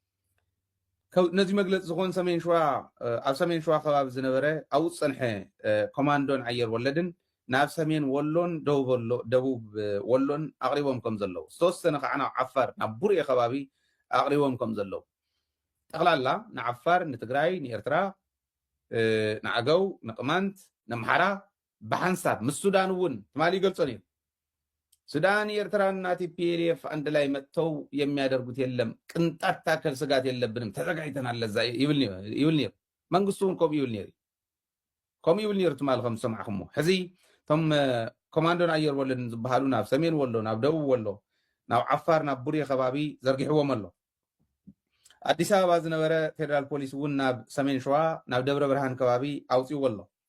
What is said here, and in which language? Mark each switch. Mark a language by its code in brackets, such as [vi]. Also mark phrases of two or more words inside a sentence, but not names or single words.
[ti] ነዚ መግለፂ ዝኾን ሰሜን ሸዋ ኣብ ሰሜን ሸዋ ከባቢ ዝነበረ ኣብኡ ፀንሐ ኮማንዶን ኣየር ወለድን ናብ ሰሜን ወሎን ደቡብ ወሎን ኣቅሪቦም ከም ዘለው ዝተወሰነ ከዓ ዓፋር ናብ ቡርኤ ከባቢ ኣቅሪቦም ከም ዘለው ጠቅላላ ንዓፋር ንትግራይ ንኤርትራ ንዓገው ንቅማንት ንምሓራ ብሓንሳብ ምስ ሱዳን እውን ትማሊ ይገልጾን እዩ [am] ሱዳን ኤርትራን እና ቲፒኤልኤፍ አንድ ላይ መጥተው የሚያደርጉት የለም ቅንጣት ታከል ስጋት የለብንም ተዘጋጅተናል ለዛ [ti] ይብል ነር መንግስቱን ኮም ይብል ነር ትማል ከም ሰማዕኹም ሕዚ ቶም ኮማንዶን ኣየር ወለድን ዝበሃሉ ናብ ሰሜን ወሎ ናብ ደቡብ ወሎ ናብ ዓፋር ናብ ቡርኤ ከባቢ ዘርጊሕዎም ኣሎ ኣዲስ ኣበባ ዝነበረ ፌደራል ፖሊስ እውን ናብ ሰሜን ሸዋ ናብ ደብረ ብርሃን ከባቢ ኣውፂዎ ኣሎ